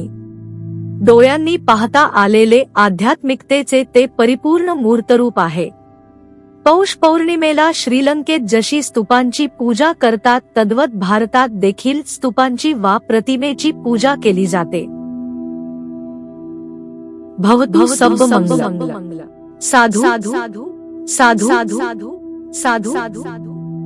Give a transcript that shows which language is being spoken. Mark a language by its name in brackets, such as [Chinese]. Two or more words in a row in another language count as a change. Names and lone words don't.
[Marathi] डोळ्यांनी पाहता आलेले आध्यात्मिकतेचे ते परिपूर्ण मूर्तरूप आहे. पौष पौर्णिमेला श्रीलंकेत जशी स्तूपांची पूजा करतात तद्वत भारतात देखील स्तूपांची वा प्रतिमेची पूजा केली जाते. [Pali] भवतु सब्ब मंगलम. साधु साधु साधु साधु साधु.